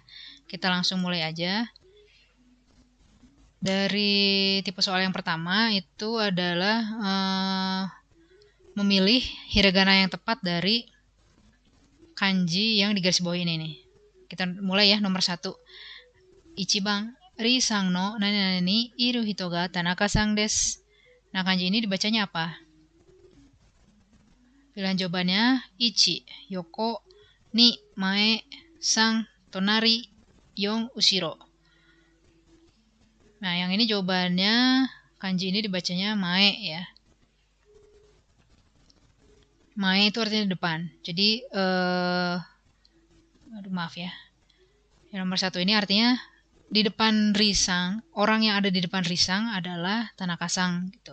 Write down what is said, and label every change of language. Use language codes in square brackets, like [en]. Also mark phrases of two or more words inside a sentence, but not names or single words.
[id] Kita langsung mulai aja. Dari tipe soal yang pertama itu adalah memilih hiragana yang tepat dari kanji yang digaris bawahi ini nih. Kita mulai ya, nomor 1. [ja] 一番 リさんの 何々に いる 人が 田中さん です. [id] Nah, kanji ini dibacanya apa? Pilihan jawabannya [ja] いち、よこ、に、まえ、さん、となり、よん、うしろ. [id] Nah, yang ini jawabannya kanji ini dibacanya mae ya. Mae itu artinya depan. Jadi, maaf ya. Yang nomor 1 ini artinya di depan Risang, orang yang ada di depan Risang adalah Tanaka-sang gitu.